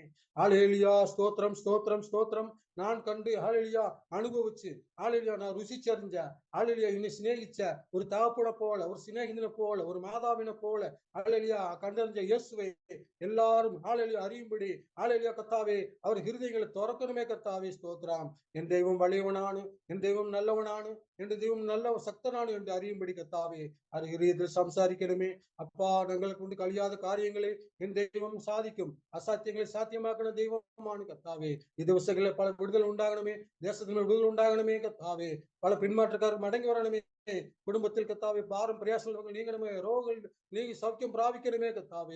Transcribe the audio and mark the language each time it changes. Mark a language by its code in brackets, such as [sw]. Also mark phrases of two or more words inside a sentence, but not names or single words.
[ta] ஹல்லேலூயா ஸ்தோத்திரம், ஸ்தோத்திரம், ஸ்தோத்திரம். நான் கண்டு ஹல்லேலூயா அனுபவிச்சு ஹல்லேலூயா நான் ருசிச்சறிஞ்ச ஹல்லேலூயா என்னை சிநேகிச்ச ஒரு தகப்பனை போல, ஒரு சிநேகிதனை போல, ஒரு மாதாவினை போல ஹல்லேலூயா கண்டறிஞ்ச இயேசுவை எல்லாரும் ஹல்லேலூயா அறியும்படி ஹல்லேலூயா [ml] കർത്താവേ അവർ ഹൃദയങ്ങളെ തുറക്കണമേ കർത്താവേ. സ്തോത്രം. എൻ ദൈവം വലിയവനാണ്, എൻ ദൈവം നല്ലവനാണ്, എന്റെ ദൈവം നല്ല ശക്തനാണ് [ta] என்று அறியும்படி கர்த்தாவே அது ஹிருதயத்தில் [ml] സംസാരിക്കണമേ. அப்பா ഞങ്ങളെ കൊണ്ട് കഴിയാத കാര്യങ്ങളെ എൻ ദൈവം സാധിക്കും. അസാധ്യങ്ങളെ സാധ്യമാക്കുന്ന ദൈവമാണ് കർത്താവേ. ഈ ദിവസങ്ങളിൽ പല വിടുതൽ ഉണ്ടാകണമേ. ദേശത്തിന് വിടുതൽ ഉണ്ടാകണമേ കർത്താവേ. പല പിന്മാറ്റക്കാർ മടങ്ങി വരണമേ. കുടുംബത്തിൽ കർത്താവേ ഭാരം പ്രയാസങ്ങൾ നീങ്ങണമേ. രോഗങ്ങൾ നീങ്ങി സൗഖ്യം പ്രാപിക്കണമേ കർത്താവേ.